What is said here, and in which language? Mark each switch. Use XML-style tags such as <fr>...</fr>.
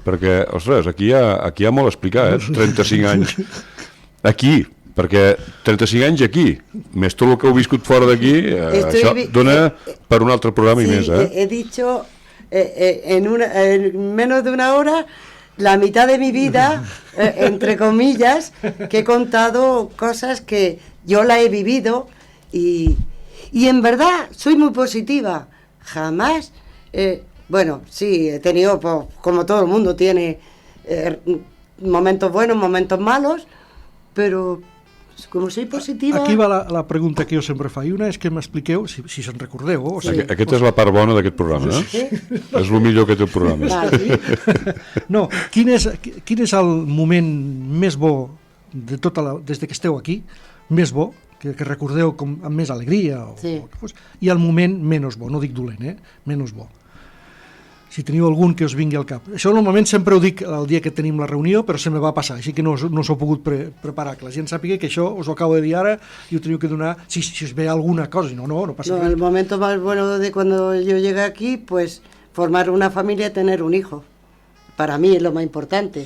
<ca>Perquè, ostres, aquí hi ha molt a explicar, 35 anys. Aquí, perquè 35 anys aquí, més tot el que heu viscut fora d'aquí, això dona per un altre programa i més.</ca> <es>He dicho en menos de una hora la mitad de mi vida, entre comillas, que he contado cosas que yo la he vivido y en verdad soy muy positiva. Jamás... Bueno, sí, he tenido, pues, como todo el mundo tiene momentos buenos, momentos malos, pero</es> <ca>com</ca> <es>soy positiva...</es> <ca>Aquí va la pregunta que jo sempre faig. Una és que m'expliqueu, si se'n recordeu... O sigui, aquesta és la part bona d'aquest programa, eh? Sí. És el millor que té el programa. No, quin és el moment més bo de des que esteu aquí, més bo, que recordeu amb més alegria, i el moment menys bo, no dic dolent, menys bo. Si teniu algun que us vingui al cap. Això normalment sempre ho dic el dia que tenim la reunió, però se me va passar, així que no s'ho he pogut preparar, que la gent sàpiga que això us ho acabo de dir ara i ho teniu que donar, si us ve alguna cosa, no passa res.</ca> <es>El momento más bueno de cuando yo llegué aquí, pues formar una familia y tener un hijo. Para mí es lo más importante.</es>